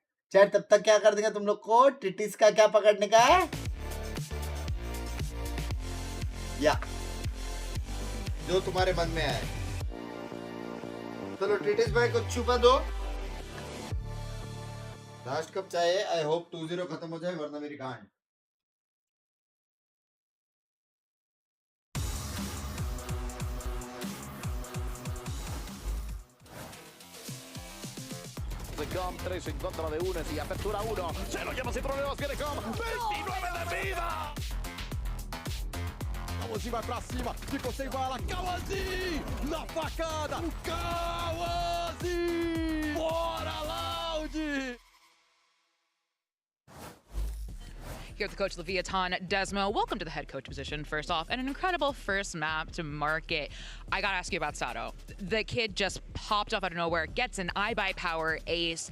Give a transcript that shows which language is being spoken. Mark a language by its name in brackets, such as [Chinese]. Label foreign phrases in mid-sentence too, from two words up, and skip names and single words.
[Hindi] चाय तब तक क्या कर देगा तुम लोग को? टिटिस का क्या पकड़ने का है? या जो तुम्हारे मन में आए. चलो टिटिस भाई को छुपा दो. [English] last cup [Hindi] चाय है. [English] I hope [Hindi] 2-0 खत्म हो जाए वरना मेरी गांड. [Spanish] Com 3 en contra de Unes y apertura 1. Se lo lleva sin problemas, viene Com. 29 de vida. [Portuguese] Kawazi vai pra cima, ficou sem bala. Kawazi na facada. Kawazi! Bora, Loud! [English] Here with the coach Leviathan Desmo. Welcome to the head coach position, first off, and an incredible first map to market. I gotta ask you about Sato. The kid just popped off out of nowhere, gets an I-Buy Power ace.